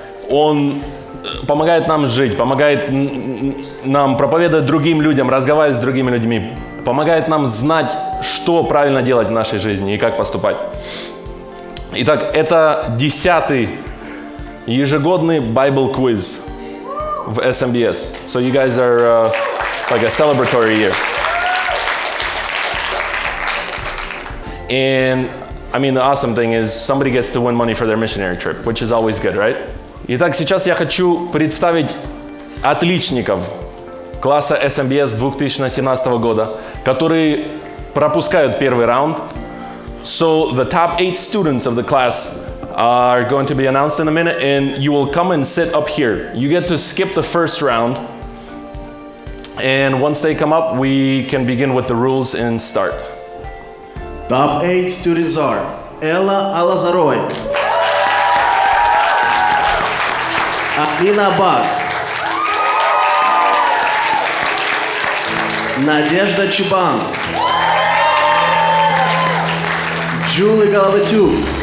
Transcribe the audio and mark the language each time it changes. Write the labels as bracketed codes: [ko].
[ru] Он помогает нам жить, помогает нам проповедовать другим людям, разговаривать с другими людьми, помогает нам знать, что правильно делать в нашей жизни и как поступать. Итак, это 10-й ежегодный Bible Quiz в SMBS. [en] So you guys are like a celebratory year. And I mean, the awesome thing is somebody gets to win money for their missionary trip, which is always good, right? [ru] Итак, сейчас я хочу представить отличников класса SMBS 2017 года, которые пропускают первый раунд. [en] So the top 8 students of the class are going to be announced in a minute, and you will come and sit up here. You get to skip the first round, and once they come up, we can begin with the rules and start. Top 8 students are Ella Alazaroy, Alina Bak, Nadezhda Чубан, Julie Головатюк,